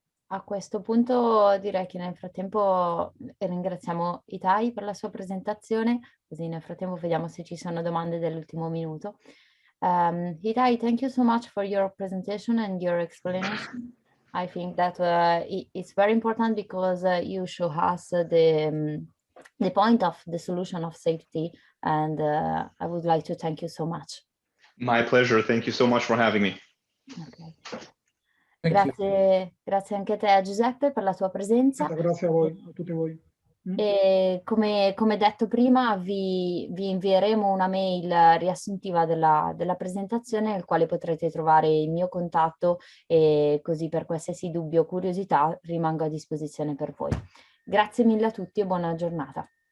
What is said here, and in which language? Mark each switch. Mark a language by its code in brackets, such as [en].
[it] A questo punto direi che nel frattempo ringraziamo Itai per la sua presentazione, così nel frattempo vediamo se ci sono domande dell'ultimo minuto. [en] Itai, thank you so much for your presentation and your explanation. I think that it's very important because you show us the point of the solution of safety, and I would like to thank you so much. My pleasure. Thank you so much for having me. Okay. [it] Grazie anche a te Giuseppe per la tua presenza. Grazie a voi, a tutti voi. E come detto prima vi invieremo una mail riassuntiva della presentazione nel quale potrete trovare il mio contatto e così per qualsiasi dubbio o curiosità rimango a disposizione per voi. Grazie mille a tutti e buona giornata.